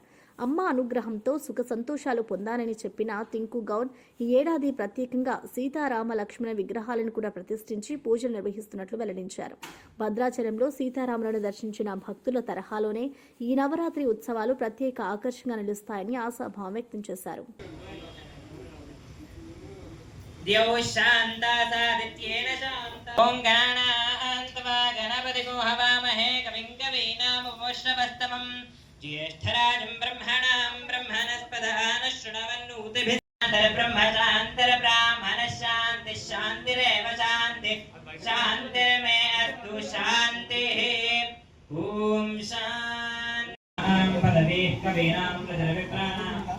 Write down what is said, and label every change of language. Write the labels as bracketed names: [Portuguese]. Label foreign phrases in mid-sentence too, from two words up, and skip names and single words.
[Telugu] అమ్మ అనుగ్రహంతో సుఖ సంతోషాలు పొందానని చెప్పిన టింకు గౌడ్ ఈ ఏడాది ప్రత్యేకంగా సీతారామ లక్ష్మణ విగ్రహాలను కూడా ప్రతిష్ఠించి పూజలు నిర్వహిస్తున్నట్లు వెల్లడించారు. భద్రాచలంలో సీతారాములను దర్శించిన భక్తుల తరహాలోనే ఈ నవరాత్రి ఉత్సవాలు ప్రత్యేక ఆకర్షణగా నిలుస్తాయని ఆశాభావం వ్యక్తం చేశారు. [Sanskrit] द्यौ शान्तासादित्येन शान्ता ॐ गणानान्त्वा गणपतिगो हवामहे कविं कवीनामुपश्रवस्तमं ज्येष्ठराजं ब्रह्मणां ब्रह्मणस्पदान शृण्वन्नोतिभिर्ब्रह्मशान्तरब्राह्मणः शान्तिः शान्तिरेव शान्तिः शान्तिर्मे अस्तु शान्तिः ॐ शान्तिः पदवीः कवीनां प्रजलविप्राणां